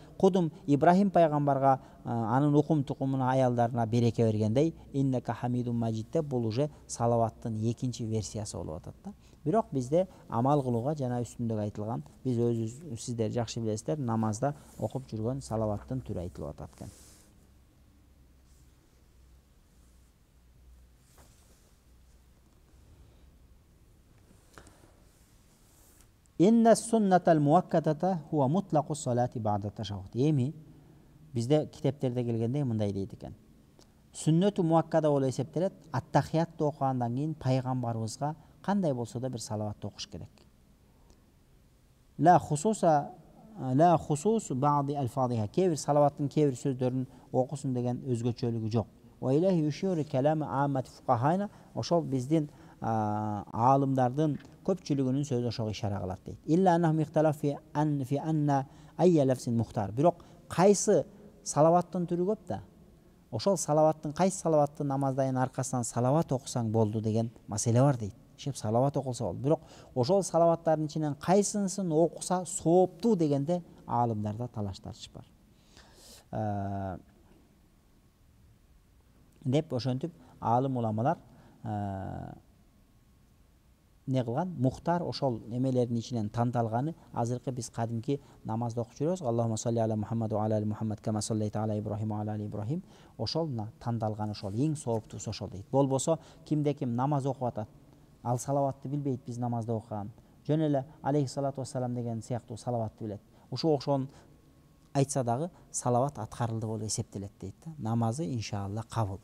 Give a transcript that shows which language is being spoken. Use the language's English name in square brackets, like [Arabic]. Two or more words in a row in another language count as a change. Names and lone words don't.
[Kyrgyz] Кудум Ибрахим пайгамбарга анын укум тукумуна аялдарына береке бергендей, [Arabic] إنك حميد مجيد, [Kyrgyz] бул уже салаваттын экинчи версиясы болуп атат да. Бирок бизде амал кылууга жана үстүндөгү айтылган, биз өзүбүз сиздер жакшы билесиздер, намазда окуп жүргөн салаваттын түрү айтылып атат экен. [Arabic] إن السنة المؤكدة هو مطلق الصلاة بعد التشهد. [Kyrgyz] Эми бизде китептерде келгенде мындай дейт экен. Сүннөтү муаккада болуп эсептелет. Ат-тахиятты окугандан кийин пайгамбарыбызга кандай болсо да бир салават окуш керек. [Arabic] لا خصوص بعض ألفاظها. [Kyrgyz] Кээ бир салаваттын кээ бир сөздөрүн окусун деген өзгөчөлүгү жок. [Arabic] وإليه يشير كلام عامة فقهائنا. [Kyrgyz] Ошол биздин алымдардын көпчүлүгүнүн сөзү ошого ишара кылат дейт. [Arabic] إلا أنهم اختلف في أن أي لفظ مختار. [Kyrgyz] Бирок кайсы салаваттын түрү көп да. Ошол салаваттын кайсы салаватты намаздайын аркасынан салават окусаң болду деген маселе бар дейт. Шеп салават окулса болду. Бирок ошол салаваттардын ичинен кайсынысын окуса сооптуу дегенде алымдарда талаш тартыш бар. Деп ошентип алым уламалар не кылган? Мухтар ошол немелердин ичинен тандалганы, азыркы биз кадимки намазда окуп жүрөбүз. [Arabic] اللهم صل على محمد وعلى آل محمد كما صليت على إبراهيم وعلى آل إبراهيم. [Kyrgyz] Ошол тандалган ошол эң сооптуусу ошол дейт. Болбосо кимде ким намаз окуп атат, ал салаватты билбейт, биз намазда окуган. Жөн эле [Arabic] عليه الصلاة والسلام [Kyrgyz] деген сыяктуу салаватты билет. Ошо окшон айтса дагы салават аткарылды болуп эсептелет дейт да. Намазы иншалла кабыл.